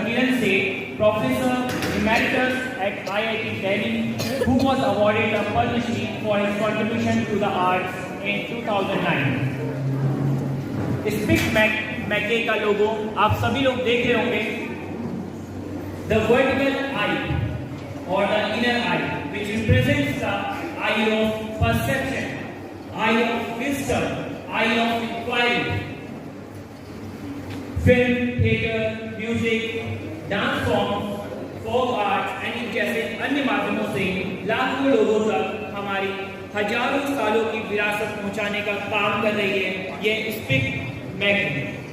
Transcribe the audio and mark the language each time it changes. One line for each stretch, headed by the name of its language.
English: Kiran Seth, Professor Emeritus at IIT Delhi, who was awarded a Padma Shri for his contribution to the arts in 2009.
Hindi: Speak Mackey का लोगो आप सभी लोग देख रहे होंगे।
English: The vertical eye or the inner eye, which represents the eye of perception, eye of wisdom, eye of inquiry.
Hindi: Film, theatre, music, dance form, folk art and जैसे अन्य माध्यमों से लाखों लोगों तक हमारी हजारों सालों की विरासत पहुंचाने का काम कर रही है ये स्पीक मैगजीन।